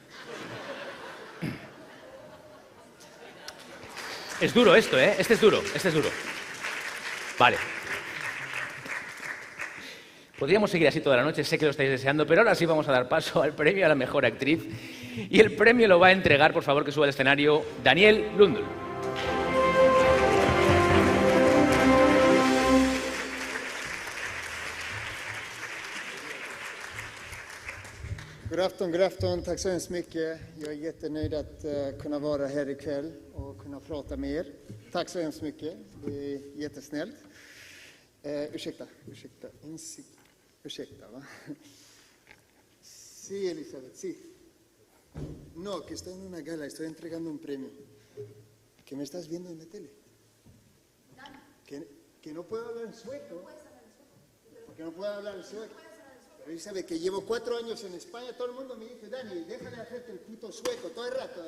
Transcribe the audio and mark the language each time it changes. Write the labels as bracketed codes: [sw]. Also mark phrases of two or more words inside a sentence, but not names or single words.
[es] Es duro esto, ¿eh? Este es duro. Vale. Podríamos seguir así toda la noche, sé que lo estáis deseando, pero ahora sí vamos a dar paso al premio a la mejor actriz. Y el premio lo va a entregar, por favor, que suba al escenario, Daniel Lundl. [sv] God afton, tack så hemskt mycket. Jag är jättenöjd att kunna vara här ikväll och kunna prata med er. Tack så hemskt mycket, det är jättesnällt. Ursäkta, va? [es] Sí, Elizabeth, sí. No, que estoy en una gala, estoy entregando un premio. ¿Que me estás viendo en la tele? Que no puedo hablar en sueco. ¿Por qué no puedo hablar en sueco? Pero sabe que llevo 4 años en España, todo el mundo me dice, Dani, déjale hacerte el puto sueco todo el rato.